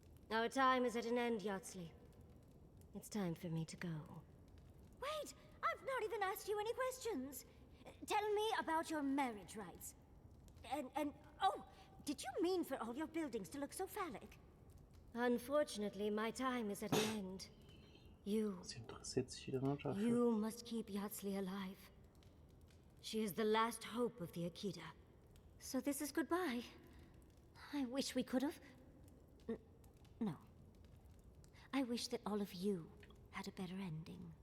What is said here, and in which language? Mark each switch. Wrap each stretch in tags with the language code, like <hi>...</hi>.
<en>Our time is at an end, Yatsley. It's time for me to go. Wait! I've not even asked you any questions! Tell me about your marriage rights. Oh, did you mean for all your buildings to look so phallic? Unfortunately, my time is at an end.</en> <de>Sie interessiert sich wieder nur dafür.</de> <en>You must keep Yatsley alive. She is the last hope of the Akita. So this is goodbye. I wish we could have... No. I wish that all of you had a better ending.</en>